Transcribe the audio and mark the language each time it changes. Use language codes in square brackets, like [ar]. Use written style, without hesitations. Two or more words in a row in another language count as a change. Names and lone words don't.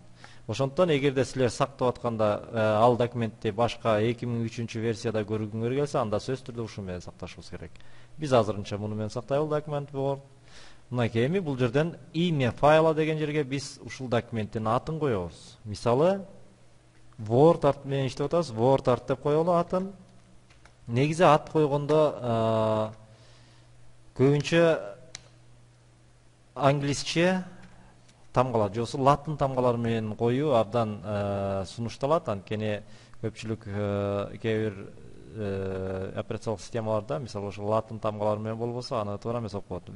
[ky] Ошондуктан эгерде силер сактап атканда ал документти башка 2003 версияда көргүңөр келсе, анда сөзсүз түрдө ушун менен сакташыбыз керек. Биз азырынча муну менен сактайлы документ Word. Мынакей эми бул жерден [ru] имя файла [ky] деген жерге биз ушул документтин атын коебуз. Мисалы Word art менен иштеп атабыз. Word art деп коелу атын. Негизи ат койгондо көбүнчө англисче тамгалар, же болбосо латын тамгалары менен коюу абдан сунушталат. Анткени көпчүлүк кээ бир операциялык системаларда, мисалы ошо латын тамгалары менен болбосо, аны туура эмес окуп болот.